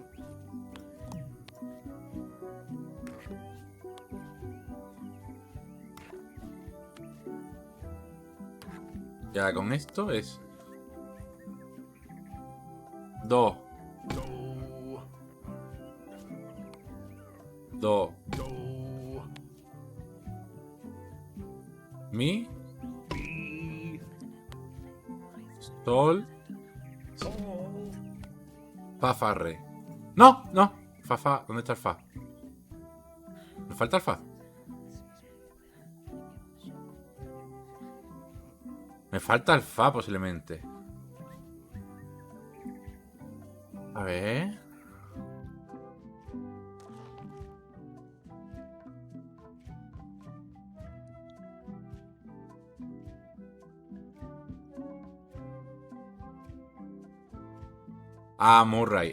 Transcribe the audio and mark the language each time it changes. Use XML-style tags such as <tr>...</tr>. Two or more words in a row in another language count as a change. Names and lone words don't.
<es>Ya con esto es do, do, mi, sol, fa, fa, re. No, no, fa, fa, ¿dónde está el fa? ¿Me falta el fa? Me falta el fa posiblemente. A ver. Ah, Murray.</es>